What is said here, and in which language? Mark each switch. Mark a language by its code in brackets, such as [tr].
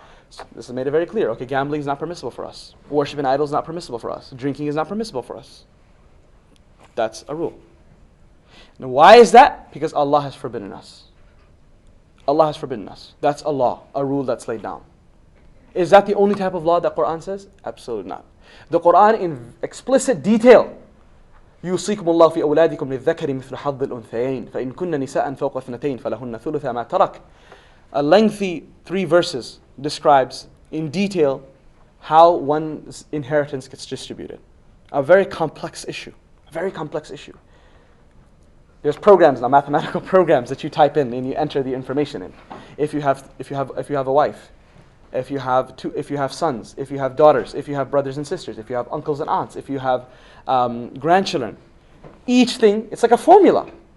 [en] So this has made it very clear. Okay, gambling is not permissible for us. Worshiping idols is not permissible for us. Drinking is not permissible for us. That's a rule. Now why is that? Because Allah has forbidden us. Allah has forbidden us. That's a law, a rule that's laid down. Is that the only type of law that Quran says? Absolutely not. The Quran in explicit detail, [ar] يوصيكم الله في أولادكم للذكر مثل حظ الأنثيين فإن كن نساء فوق اثنتين فلهن ثلث ما ترك. [en] A lengthy 3 verses describes in detail how one's inheritance gets distributed. A very complex issue. A very complex issue. There's programs now, mathematical programs that you type in and you enter the information in. If you have a wife, if you have sons, if you have daughters, if you have brothers and sisters, if you have uncles and aunts, if you have grandchildren, each thing, it's like a formula.